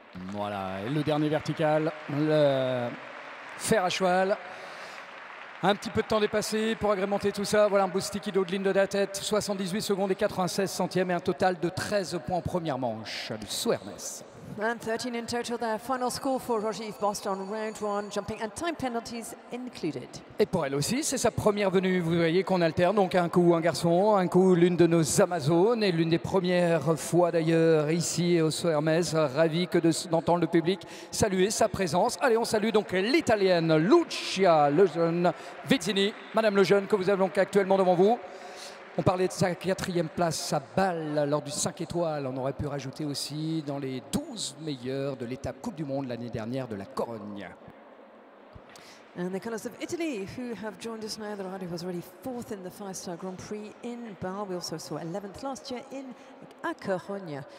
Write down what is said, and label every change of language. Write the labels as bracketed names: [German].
[French] Voilà, et le dernier vertical, le fer à cheval. Un petit peu de temps dépassé pour agrémenter tout ça. Voilà un beau sticky d'eau de ligne de la tête, 78 secondes et 96 centièmes et un total de 13 points en première manche du Sceaux Hermès. [English] And 13 in total there. Final score for Rajiv Bast on round 1, jumping and time penalties included. [French] Et pour elle aussi, c'est sa première venue. Vous voyez qu'on alterne donc un coup un garçon, un coup l'une de nos Amazones, et l'une des premières fois d'ailleurs ici au Sceaux Hermès. Ravi que d'entendre le public saluer sa présence. Allez, on salue donc l'Italienne Lucia Lejeune Vizzini. Madame Lejeune, que vous avez donc actuellement devant vous. On parlait de sa 4e place à Bâle lors du 5 étoiles. On aurait pu rajouter aussi dans les 12 meilleurs de l'étape Coupe du Monde l'année dernière de la Corogne. [English] And the colours of Italy, who have joined us now. The rider was already 4th in the 5-star Grand Prix in Bâle. We also saw 11th last year à Corogne.